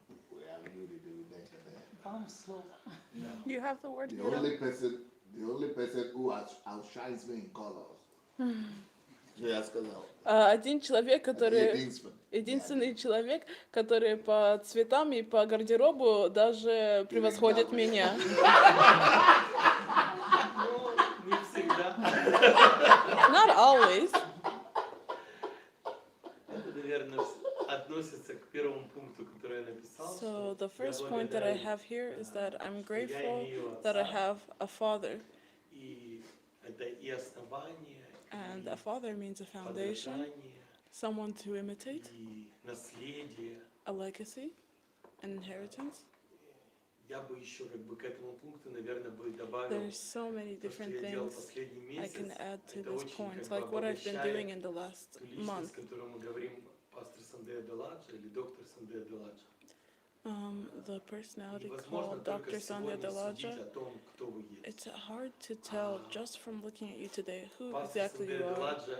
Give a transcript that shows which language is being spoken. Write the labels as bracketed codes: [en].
[en] We have Юрий Демиденко there. You have the word. The only person who outshines me in colors. [ru] Один человек, который... Единственный человек, который по цветам и по гардеробу даже превосходит меня. Не всегда. [en] Not always. [ru] Это, наверное, относится к первому пункту, который я написал. [en] So the first point that I have here is that I'm grateful that I have a father. [ru] И это и основание, [en] And a father means a foundation, someone to imitate, [ru] и наследие. [en] a legacy, an inheritance. [ru] Я бы еще как бы к этому пункту, наверное, бы добавил. [en] There's so many different things I can add to this point, like what I've been doing in the last month. [ru] Личность, которую мы говорим, пастор Сандей Аделаджа или доктор Сандей Аделаджа. [en] The personality called Dr. Sandey Adelajah, it's hard to tell just from looking at you today who exactly you are.